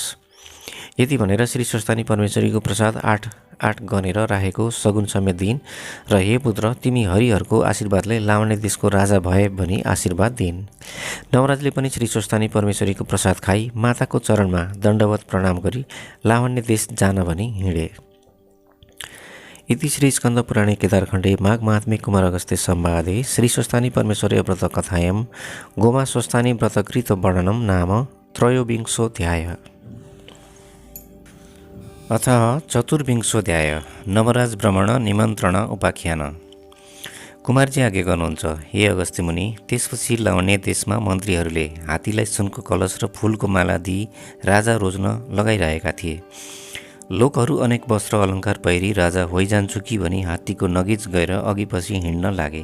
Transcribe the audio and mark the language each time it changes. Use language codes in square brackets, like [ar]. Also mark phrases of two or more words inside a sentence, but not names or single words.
[ne] यति भनेर श्री स्वस्थानी परमेश्वरीको प्रसाद आठ गनेर राखेको सगुन समेत दिइन् र हे पुत्र, तिमी हरिहरको आशीर्वादले लावण्य देशको राजा भए भनी आशीर्वाद दिइन्। नवराजले पनि श्री स्वस्थानी परमेश्वरीको प्रसाद खाई माताको चरणमा दण्डवत प्रणाम गरी लावण्य देश जान भनी हिँडे। [sa] इति श्री स्कन्द पुराणे केदारखण्डे माघ महात्म्ये कुमार अगस्त्य संवादे श्री स्वस्थानी परमेश्वरी व्रत कथायां गोमा स्वस्थानी व्रतकृत वर्णनं नाम त्रयोविंशोऽध्यायः। अथ चतुर्विंशोऽध्याय। नवराज भ्रमण निमन्त्रण उपाख्यान। [ne] कुमारजी आज्ञा गर्नुहुन्छ, हे अगस्त्य मुनि। त्यसपछि लावण्य देशमा मन्त्रीहरूले हात्तीलाई सुनको कलश र फूलको माला दिई राजा रोज्न लगाइरहेका थिए। लोकहरू अनेक वस्त्र अलङ्कार पहिरी राजा होइजान्छु कि भनी हात्तीको नगिच गएर अघिपछि हिँड्न लागे।